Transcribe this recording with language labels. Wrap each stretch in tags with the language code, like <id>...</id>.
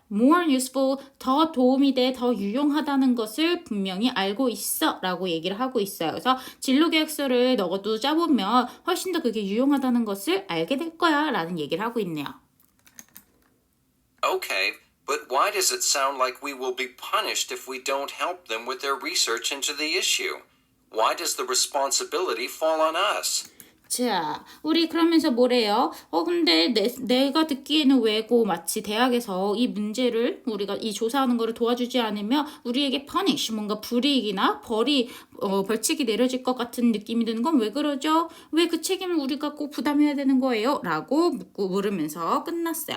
<en>more useful,</en> <ko>더 도움이 돼, 더 유용하다는 것을 분명히 알고 있어. 라고 얘기를 하고 있어요. 그래서 진로계획서를 너도 짜보면 훨씬 더 그게 유용하다는 것을 알게 될 거야. 라는 얘기를 하고 있네요.</ko> <en>Okay, But why does it sound like we will be punished if we don't help them with their research into the issue? Why does the responsibility fall on us?</en> <ko>자, 우리 그러면서 뭐래요? 근데 내가 듣기에는 왜고 마치 대학에서 이 문제를 우리가 이 조사하는 거를 도와주지 않으면 우리에게 punish, 뭔가 불이익이나 벌칙이 내려질 것 같은 느낌이 드는 건 왜 그러죠? 왜 그 책임을 우리가 꼭 부담해야 되는 거예요? 라고 물으면서 끝났어요.</ko>